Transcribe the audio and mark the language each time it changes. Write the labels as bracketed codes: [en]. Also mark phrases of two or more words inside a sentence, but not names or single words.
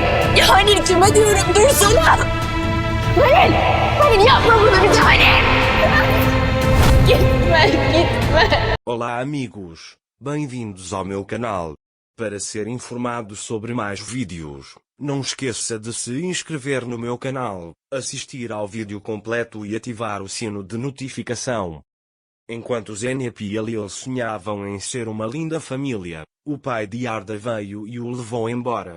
[tr] Ya Halil kime diyorum dursana. Halil! Halil yapma bunu bize Halil! Gitme, gitme. [pt] Olá amigos, bem-vindos ao meu canal. Para ser informado sobre mais vídeos, não esqueça de se inscrever no meu canal, assistir ao vídeo completo e ativar o sino de notificação. Enquanto Zeynep e Halil sonhavam em ser uma linda família, o pai de Arda veio e o levou embora.